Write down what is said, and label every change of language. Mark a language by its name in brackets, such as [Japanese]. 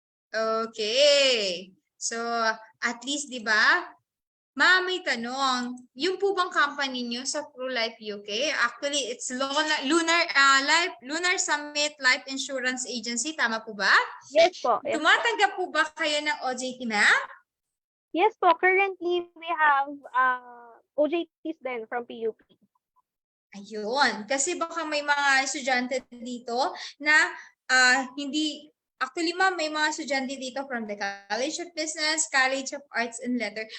[English] Okay. So, at least, di ba? [Filipino] Ma'am, may tanong. Yung po bang company nyo sa Pru-life UK? [English] Actually, it's Lunar Summit Life Insurance Agency. [Filipino] Tama po ba? [English] Yes po. Yes [Filipino] Tumatanggap po ba kayo ng OJT, ma'am? [English] Yes po. Currently, we have OJTs then from PUP. [Filipino] Ayun. Kasi baka may mga estudyante dito na hindi, actually ma'am, may mga estudyante dito from the College of Business, College of Arts and Letters.